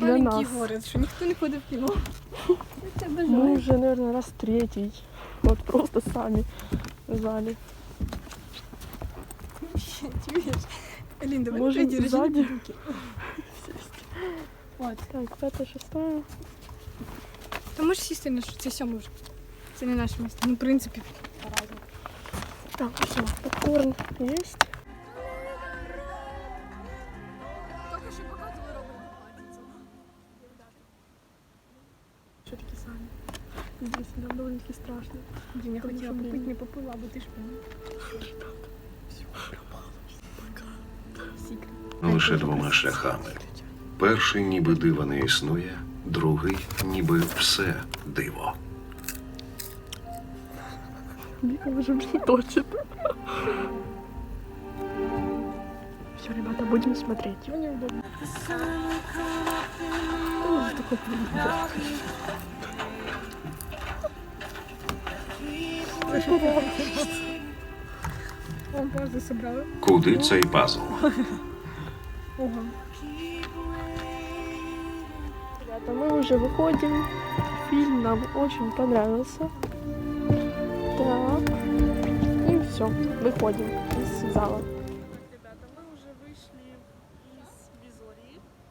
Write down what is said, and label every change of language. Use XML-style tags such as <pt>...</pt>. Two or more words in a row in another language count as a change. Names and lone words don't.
<ru>маленький нас. город, что никто не ходит в кино. Это Мы обожаю. уже, наверное, раз третий. Вот просто сами в зале. Алин, давай Можем ты держи сзади. руки. Вот. Так, 5-6.</ru> <uk>Ти можеш сісти на це сьоме вже. Це не наше місце. Ну, в принципі,</uk> <ru>по-разному. Так, все, попкорн есть. Только что показывала Роберт платьице. Все-таки сами. Здесь нам довольно-таки страшно.</ru> <uk>Дім, я Тому хотіла що, попити, блін. не попила, бо ти ж пила. Лише двома шляхами. Перший ніби дива не існує, другий ніби все диво.</uk> <ru>Вика уже мне точит. Все, ребята, будем смотреть. Мне неудобно. Он пазли собрали.</ru> <uk>Куди цей пазл? Ого.</uk> <ru>Ребята, мы уже выходим. Фильм нам очень понравился. Так. И все, выходим из зала. Ребята, мы уже вышли из Визории.</ru>